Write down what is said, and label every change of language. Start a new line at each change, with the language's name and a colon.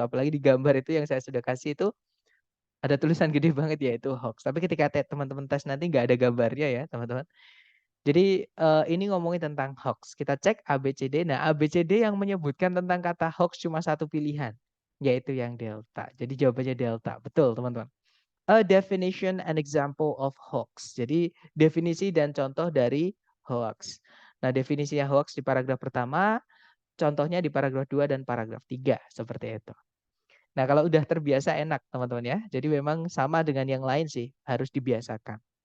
Indonesian: Apalagi di gambar itu yang saya sudah kasih itu ada tulisan gede banget yaitu hoax. Tapi ketika teman-teman tes nanti nggak ada gambarnya ya, teman-teman. Jadi ini ngomongin tentang hoax. Kita cek ABCD. Nah, ABCD yang menyebutkan tentang kata hoax cuma satu pilihan, yaitu yang delta. Jadi jawabannya delta. Betul, teman-teman.
English: A definition and example of hoax.
Indonesian: Jadi definisi dan contoh dari hoax. Nah, definisinya hoax di paragraf pertama, contohnya di paragraf 2 dan paragraf 3 seperti itu. Nah, kalau udah terbiasa enak, teman-teman ya. Jadi memang sama dengan yang lain sih, harus dibiasakan.